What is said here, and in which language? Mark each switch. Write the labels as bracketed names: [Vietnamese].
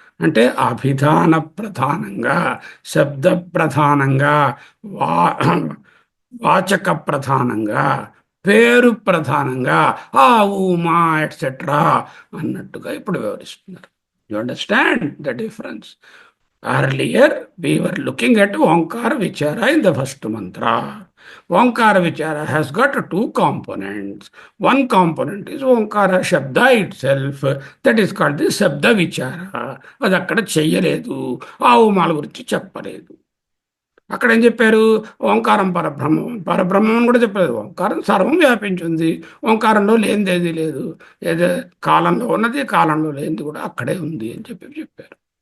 [Telugu] అంటే అభిధాన ప్రధానంగా, శబ్ద ప్రధానంగా, వా వాచక ప్రధానంగా, పేరు ప్రధానంగా, ఆ ఊమా ఎట్సెట్రా అన్నట్టుగా ఇప్పుడు వివరిస్తున్నారు. [English] You understand the difference? Earlier, we were looking at Onkara Vichara in the first mantra. Onkara Vichara has got two components. One component is Onkara Shabda itself, that is called the Shabda Vichara. [Telugu] అది అక్కడ చెయ్యలేదు, ఆ ఉమాల గురించి చెప్పలేదు. అక్కడ ఏం చెప్పారు, ఓంకారం పరబ్రహ్మం, పరబ్రహ్మం అని కూడా చెప్పలేదు. ఓంకారం సర్వం వ్యాపించింది, ఓంకారంలో లేనిదేది లేదు, ఏదో కాలంలో ఉన్నది కాలంలో లేనిది కూడా అక్కడే ఉంది అని చెప్పారు.